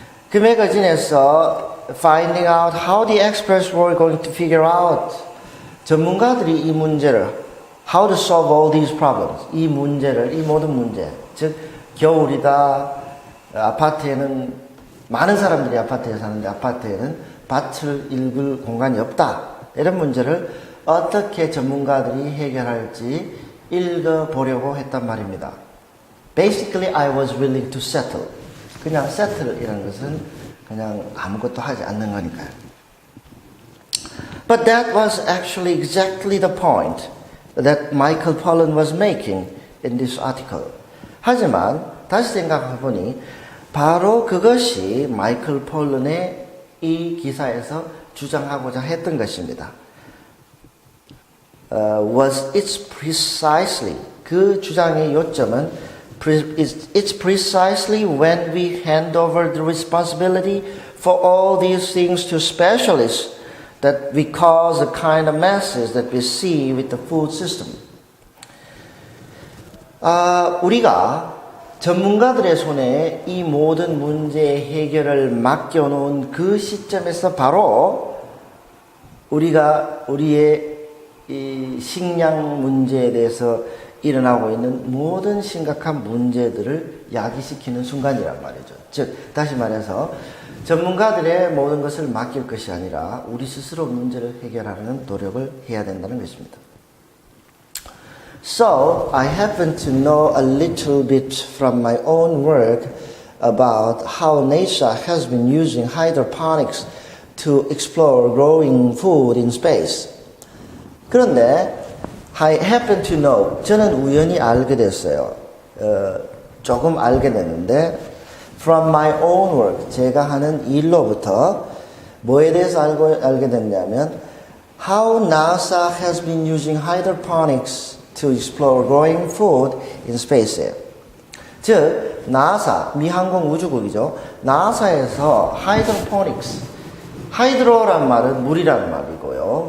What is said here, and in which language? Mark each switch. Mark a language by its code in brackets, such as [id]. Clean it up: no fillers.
[ko] 그 매거진에서 [en] finding out how the experts were going to figure out [ko] 전문가들이 이 문제를 [en] how to solve all these problems [ko] 이 문제를 이 모든 문제 즉 겨울이다 아파트에는 많은 사람들이 아파트에 사는데 아파트에는 밭을 읽을 공간이 없다 이런 문제를 어떻게 전문가들이 해결할지 읽어보려고 했단 말입니다. [en] Basically I was willing to settle [ko] 그냥 settle이라는 것은 그냥 아무것도 하지 않는 거니까요. [en] But that was actually exactly the point that Michael Pollan was making in this article. [ko] 하지만 다시 생각해보니 바로 그것이 마이클 폴런의 이 기사에서 주장하고자 했던 것입니다. [en] It's precisely [ko] 그 주장의 요점은 [en] it's precisely when we hand over the responsibility for all these things to specialists that we cause the kind of messes that we see with the food system. [ko] 우리가 전문가들의 손에 이 모든 문제의 해결을 맡겨놓은 그 시점에서 바로 우리가 우리의 이 식량 문제에 대해서 일어나고 있는 모든 심각한 문제들을 야기시키는 순간이란 말이죠. 즉 다시 말해서 전문가들의 모든 것을 맡길 것이 아니라 우리 스스로 문제를 해결하는 노력을 해야 된다는 것입니다. [en] So I happen to know a little bit from my own work about how NASA has been using hydroponics to explore growing food in space. [ko] 그런데 [en] I happen to know [ko] 저는 우연히 알게 됐어요. 조금 알게 됐는데 [en] from my own work [ko] 제가 하는 일로부터 뭐에 대해서 알게 됐냐면 [en] how NASA has been using hydroponics to explore growing food in space [ko] 예요. 즉 나사 미항공 우주국이죠. 나사에서 hydroponics 하이드로란 말은 물이라는 말이고요.